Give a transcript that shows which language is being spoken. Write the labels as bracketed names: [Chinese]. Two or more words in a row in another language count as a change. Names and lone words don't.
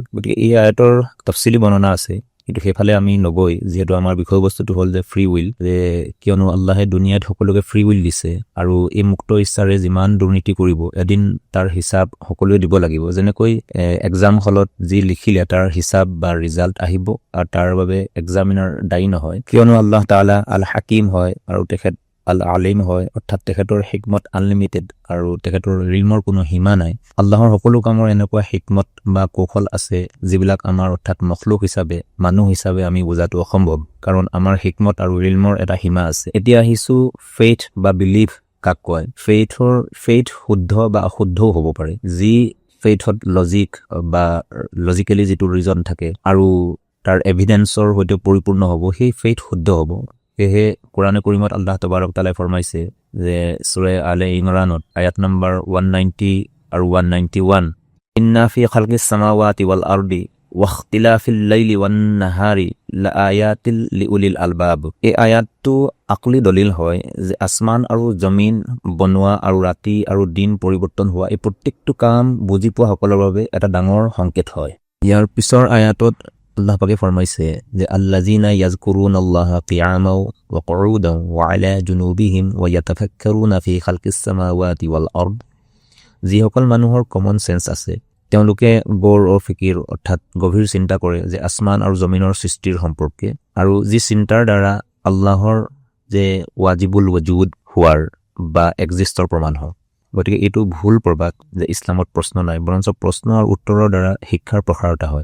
[Assamese] গতিকে এই আয়াতৰ তফচিলি বৰ্ণনা আছে, কিন্তু সেইফালে আমি নগৈ, যিহেতু আমাৰ বিষয়বস্তুটো হ'ল যে [English] free will, [Assamese] যে কিয়নো আল্লাহে দুনিয়াত সকলোকে [English] free will [Assamese] দিছে, আৰু এই মুক্ত ইচ্ছাৰে যিমান দুৰ্নীতি কৰিব এদিন তাৰ হিচাপ সকলোৱে দিব লাগিব। যেনেকৈ [English] exam hall [Assamese] যি লিখিলে তাৰ হিচাপ বা ৰিজাল্ট আহিব, আৰু তাৰ বাবে এক্সামিনাৰ দায়ী নহয়, কিয়নো আল্লাহ তাআলা আল হাকিম হয় আৰু তেখেত আল আলিম হয়, অৰ্থাৎ তেখেতৰ হিকমত আনলিমিটেড আৰু তেখেতৰ ৰিলমৰ কোনো সীমা নাই। আল্লাহৰ সকলো কামৰ এনেকুৱা হিকমত বা কৌশল আছে যিবিলাক আমাৰ অৰ্থাৎ মখলুক হিচাপে, মানুহ হিচাপে আমি বুজাটো অসম্ভৱ, কাৰণ আমাৰ হিকমত আৰু ৰিলমৰ এটা সীমা আছে। এতিয়া আহিছোঁ ফেইথ বা বিলিভ কাক কয়। ফেইথ শুদ্ধ বা অশুদ্ধও হ'ব পাৰে। যি ফেইথত লজিক বা লজিকেলি যিটো ৰিজন থাকে আৰু তাৰ এভিডেন্সৰ সৈতে পৰিপূৰ্ণ হ'ব, সেই ফেইথ শুদ্ধ হ'ব। সেয়েহে কোৰাণে কৰিমত আল্লাহ তবাৰক তাআলাই ফৰমাইছে যে সূৰা আলে ইমৰানত আয়াত নম্বৰ 190 আৰু 191, [Arabic] إن في خلق السماوات والأرض واختلاف الليل والنهار لآيات لأولي الألباب. [Assamese] এই আয়াতটো আকলি দলিল হয় যে আসমান আৰু জমিন বনোৱা আৰু ৰাতি আৰু দিন পৰিৱৰ্তন হোৱা এই প্ৰত্যেকটো কাম বুজি পোৱা সকলৰ বাবে এটা ডাঙৰ সংকেত হয়। ইয়াৰ পিছৰ আয়াতত আল্লাহ পাকে ফৰমাইছে যে [Arabic] الذين يذكرون الله قياما وقعودا وعلى جنوبهم ويتفكرون في خلق السماوات والأرض, [Assamese] যিসকল মানুহৰ [English] common sense [Assamese] আছে তেওঁলোকে [Urdu] غور و فکر [Assamese] অৰ্থাৎ গভীৰ চিন্তা কৰে যে আসমান আৰু জমিনৰ সৃষ্টিৰ সম্পৰ্কে, আৰু যি চিন্তাৰ দ্বাৰা আল্লাহৰ যে [Arabic] واجب الوجود [Assamese] হোৱাৰ বা এক্সিষ্টৰ প্ৰমাণ হয়। গতিকে এইটো ভুল প্ৰবাদ যে ইছলামত প্ৰশ্ন নাই, বৰঞ্চ প্ৰশ্ন আৰু উত্তৰৰ দ্বাৰা শিক্ষাৰ প্ৰসাৰতা হয়।